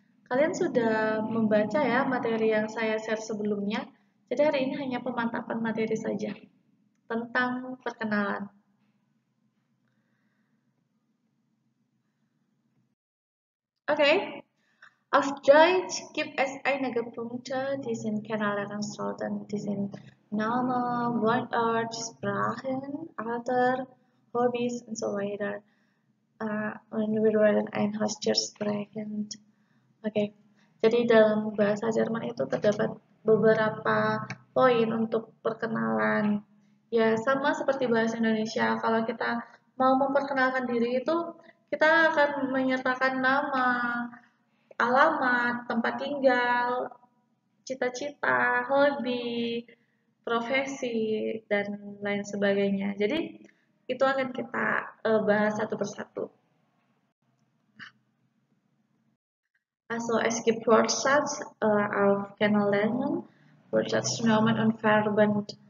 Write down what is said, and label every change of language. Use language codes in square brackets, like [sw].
[id] Kalian sudah membaca ya materi yang saya share sebelumnya. Jadi hari ini hanya pemantapan materi saja tentang perkenalan. [de] Oke, auf Deutsch gibt es einige Punkte, die sind kennenlernen sollten. Die sind Name, Wohnort, Sprachen, Alter, Hobbys und so weiter. Und wir werden ein Haustier sprechen. [id] Oke, jadi dalam bahasa Jerman itu terdapat beberapa poin untuk perkenalan. Ya, sama seperti bahasa Indonesia, kalau kita mau memperkenalkan diri itu, kita akan menyertakan nama, alamat, tempat tinggal, cita-cita, hobi, profesi, dan lain sebagainya. Jadi, itu akan kita bahas satu persatu. [de] Also es gibt Wortschatz auf Kennenlernen, Wortschatz Nomen und Verben.